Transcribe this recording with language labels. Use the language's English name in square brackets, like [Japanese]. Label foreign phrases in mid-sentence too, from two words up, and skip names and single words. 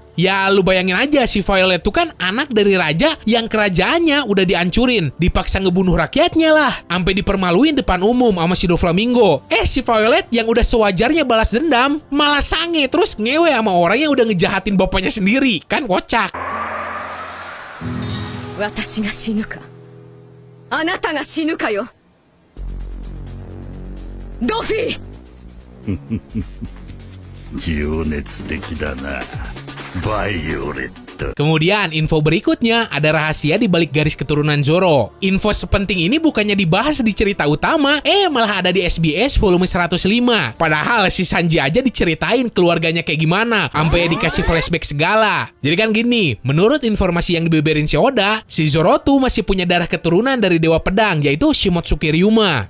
[Indonesian] Ya lu bayangin aja, si Violet tuh kan anak dari raja yang kerajaannya udah dihancurin, dipaksa ngebunuh rakyatnya lah, sampai dipermaluin depan umum sama si Doflamingo. Si Violet yang udah sewajarnya balas dendam, malah sange terus ngewe sama orang yang udah ngejahatin bapaknya sendiri. Kan kocak. [Japanese] 私が死ぬか？あなたが死ぬかよ? Dofi! 情熱的だなバイオレット。 [Indonesian] Kemudian info berikutnya ada rahasia di balik garis keturunan Zoro. Info sepenting ini bukannya dibahas di cerita utama, malah ada di SBS volume 105. Padahal si Sanji aja diceritain keluarganya kayak gimana, sampai dikasih flashback segala. Jadi kan gini, menurut informasi yang dibeberin si Oda, si Zoro tuh masih punya darah keturunan dari Dewa Pedang, yaitu Shimotsuki Ryuma.